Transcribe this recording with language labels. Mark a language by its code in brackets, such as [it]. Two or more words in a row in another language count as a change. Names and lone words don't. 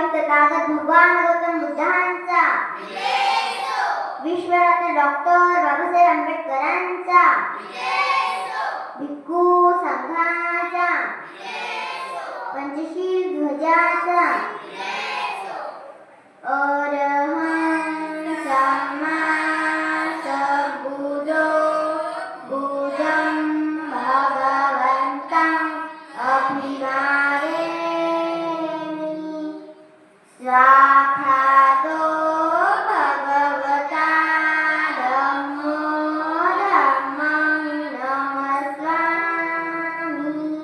[mr] स्वागत भगवान गौतम बुद्धांचा, विश्वरत्न डॉक्टर बाबासाहेब आंबेडकरांचा, भिक्खू संघाचा, पंचशील ध्वजाचा, [pi] अरहं सम्मा संबुद्धो बुद्धं भगवन्तं अभिवादयामि। स्वाखातो भगवता धम्मो धम्मं नमस्वामि।